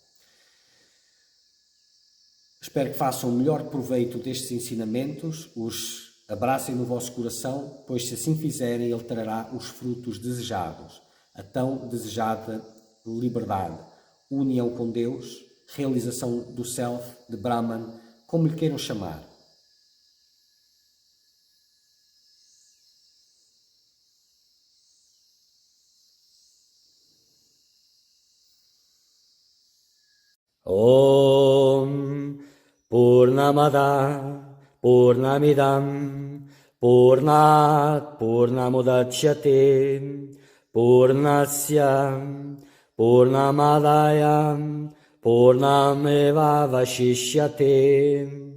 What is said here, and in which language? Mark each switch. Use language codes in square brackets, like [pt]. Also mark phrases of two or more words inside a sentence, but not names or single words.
[pt] Espero que façam o melhor proveito destes ensinamentos, os abracem no vosso coração, pois se assim fizerem, ele trará os frutos desejados, a tão desejada liberdade, união com Deus, realização do Self, de Brahman, como lhe queiram chamar. [sa] ॐ पूर्णमदः पूर्णमिदं पूर्णात् पूर्णमुदच्यते पूर्णस्य पूर्णमादाय पूर्णमेवावशिष्यते.